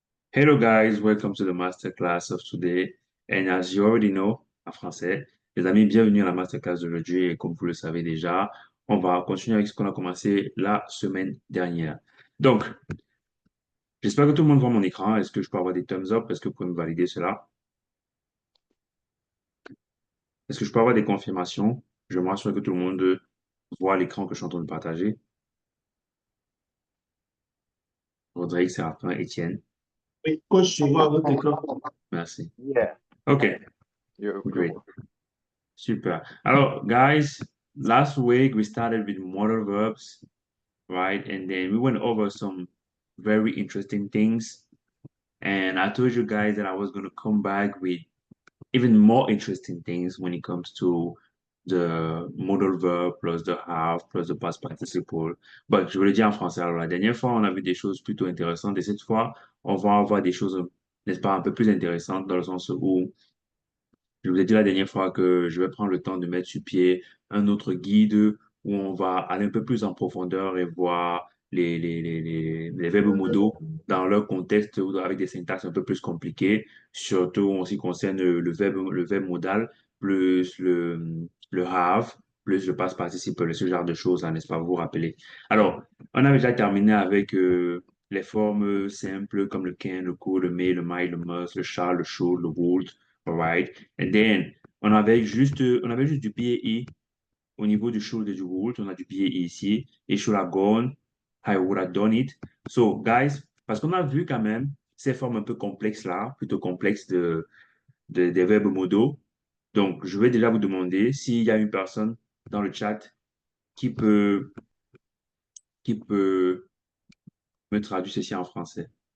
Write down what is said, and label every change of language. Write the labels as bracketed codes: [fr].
[en] Hello guys, welcome to the masterclass of today. And as you already know, [fr] en français, les amis, bienvenue à la masterclass d'aujourd'hui. Et comme vous le savez déjà, on va continuer avec ce qu'on a commencé la semaine dernière. Donc, j'espère que tout le monde voit mon écran. Est-ce que je peux avoir des [en] thumbs up? [fr] Est-ce que vous pouvez me valider cela? Est-ce que je peux avoir des confirmations? Je m'assure que tout le monde voit l'écran que je suis en train de partager. Rodrigue, Séraphin, Étienne. Oui, coach, je vois votre écran. Merci. [en] Yeah, OK, you're great. Super. Alors, guys, last week we started with modal verbs, right? And then we went over some very interesting things. And I told you guys that I was going to come back with even more interesting things when it comes to the modal verb plus the have plus the past participle. [fr] But je vous le dis en français. Alors, la dernière fois, on a vu des choses plutôt intéressantes. Et cette fois, on va avoir des choses, n'est-ce pas, un peu plus intéressantes dans le sens où je vous ai dit la dernière fois que je vais prendre le temps de mettre sur pied un autre guide où on va aller un peu plus en profondeur et voir les verbes modaux dans leur contexte ou avec des syntaxes un peu plus compliquées, surtout en ce qui concerne le verbe modal, plus le have, plus le past participle, ce genre de choses, hein, n'est-ce pas, vous vous rappelez. Alors, on avait déjà terminé avec les formes simples comme le can, le could, le may, le might, le must, le shall, le should, le would, alright. [en] And then, [fr] on avait juste du BAE au niveau du should et du would. On a du BAE ici. [en] Et should have gone, I would have done it. So, guys, [fr] parce qu'on a vu quand même ces formes un peu complexes là, plutôt complexes des verbes modaux. Donc, je vais déjà vous demander s'il y a une personne dans le chat qui peut, qui peut me traduire ceci en français.